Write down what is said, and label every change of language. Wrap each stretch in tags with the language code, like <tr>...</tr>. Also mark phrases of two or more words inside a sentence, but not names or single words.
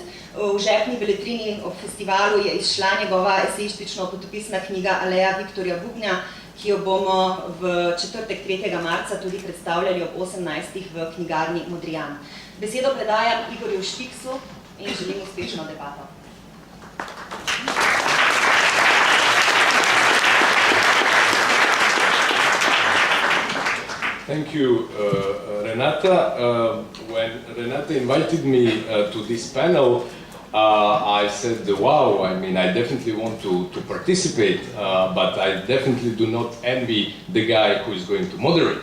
<sl>V žepni beletrini ob festivalu je izšla njegova esejistično-potopisna knjiga Aleja Viktorja Bubnja, ki jo bomo v četrtek 3. marca tudi predstavljali ob 18. v knjigarni Modrijan. Besedo predajam Igorju Štiksu in želim uspešno debato.</sl> <en>Thank you, Renata. When Renata invited me to this panel, I said, wow, I mean, I definitely want to participate, but I definitely do not envy the guy who is going to moderate.</en>